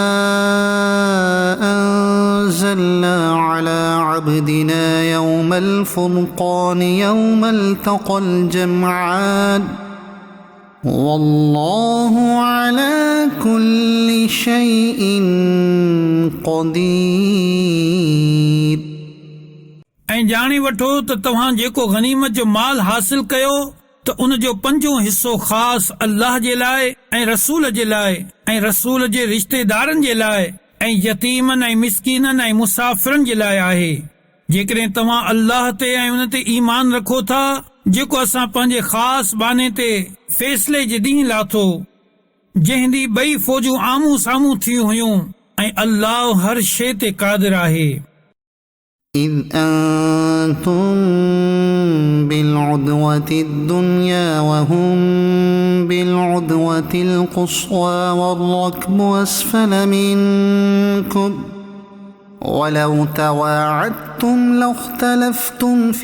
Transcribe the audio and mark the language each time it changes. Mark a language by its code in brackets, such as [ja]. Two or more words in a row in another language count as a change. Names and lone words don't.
[ar] أنزلنا على عبدنا يوم الفرقان يوم التقى الجمعان والله على كل شيء قدير। [sd] ऐं ॼाणे वठो त तव्हां जेको गनीमत जो माल हासिल कयो त उन जो 5 हिस्सो ख़ासि अल्लाह जे लाइ ऐं रसूल जे लाइ ऐं रसूल जे रिश्तेदारनि जे लाइ ऐं यतीमनि ऐं मिस्कीननि ऐं मुसाफ़िरनि जे लाइ आहे। जेकॾहिं तव्हां अल्लाह ते ऐं उन ते ईमान रखो था जेको असां पंहिंजे ख़ासि बाने ते फ़ैसिले जे ॾींहुं लाथो जंहिं ॾींहुं 2 फ़ौजूं आम्हूं साम्हूं थियूं हुयूं ऐं अल्लाह हर शइ ते क़ादिर आहे। [ar] إِذْ أَنْتُمْ بِالْعُدْوَةِ الدُّنْيَا وَهُمْ بِالْعُدْوَةِ الْقُصْوَى وَالرَّكْبُ أَسْفَلَ مِنْكُمْ وَلَوْ تَوَاعَدتُّمْ لَاخْتَلَفْتُمْ فِي